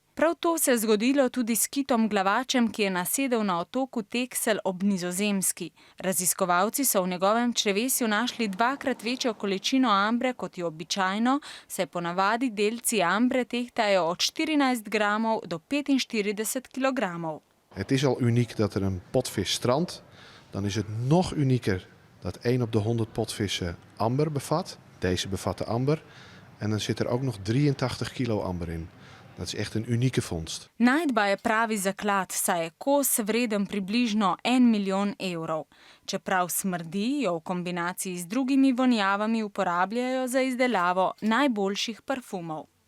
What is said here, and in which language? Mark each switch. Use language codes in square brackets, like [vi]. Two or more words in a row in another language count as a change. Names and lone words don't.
[sl] Prav to se je zgodilo tudi s kitom glavačem, ki je nasedel na otoku Texel ob Nizozemski. Raziskovalci so v njegovem črevesju našli 2-krat večjo količino ambre, kot je običajno, saj ponavadi delci ambre tehtajo od 14 gramov do 45 kilogramov. [nl] Het is al uniek dat er een potvis strandt. Dan is het nog unieker dat 1 op de 100 potvissen amber bevat. Deze bevatten amber. En dan zit er ook nog 83 kilo amber in. Dat is echt een unieke vondst. [sl] Najdba je pravi zaklad, saj je kos vreden približno 1 milijon evrov. Čeprav smrdi, jo v kombinaciji z drugimi vonjavami uporabljajo za izdelavo najboljših parfumov.